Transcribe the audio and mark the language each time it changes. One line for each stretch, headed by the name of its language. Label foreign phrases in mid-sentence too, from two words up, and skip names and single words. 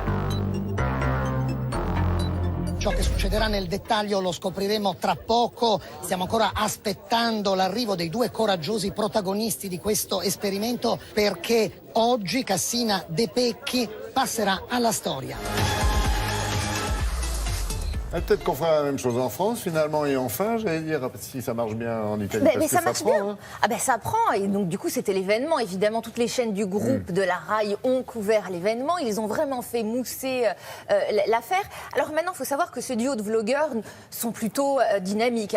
Italian: Ciò che succederà nel dettaglio lo scopriremo tra poco. Stiamo ancora aspettando l'arrivo dei due coraggiosi protagonisti di questo esperimento perché oggi Cassina de' Pecchi passerà alla storia.
French: Peut-être qu'on fera la même chose en France, finalement, et enfin, j'allais dire, si ça marche bien en Italie, mais ça marche bien. Hein. Ah ben ça prend, et donc du coup c'était l'événement. Évidemment, toutes les chaînes du groupe de la RAI ont couvert l'événement. Ils ont vraiment fait mousser l'affaire. Alors maintenant, il faut savoir que ce duo de vlogueurs sont plutôt dynamiques.